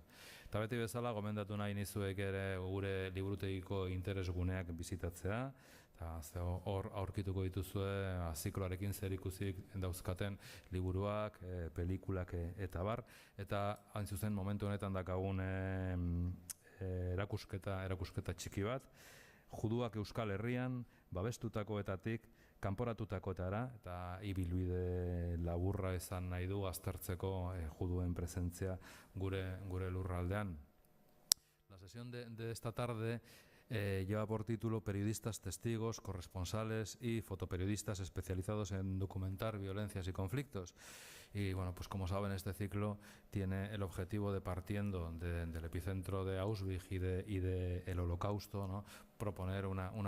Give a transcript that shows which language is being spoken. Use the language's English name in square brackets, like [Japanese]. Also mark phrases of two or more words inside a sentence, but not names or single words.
[Basque] Eta beti bezala, gomendatu nahi nizuek ere gure liburutegiko interesguneak bizitatzea, eta hor aurkituko dituzue zikloarekin zerikuzik dauzkaten liburuak, pelikulak eta bar, eta hain zuzen momentu honetan dakagun erakusketa txiki bat, Juduak Euskal Herrian, babestutakoetatik, kanporatutakoetara, eta ibilbide laburra izan nahi du aztertzeko juduen presentzia gure lurraldean. [Spanish] La sesión de esta tarde lleva por título Periodistas, testigos, corresponsales y fotoperiodistas especializados en documentar violencias y conflictos. Y bueno, pues como saben, este ciclo tiene el objetivo de, partiendo del epicentro de Auschwitz y del Holocausto, ¿no?, proponer una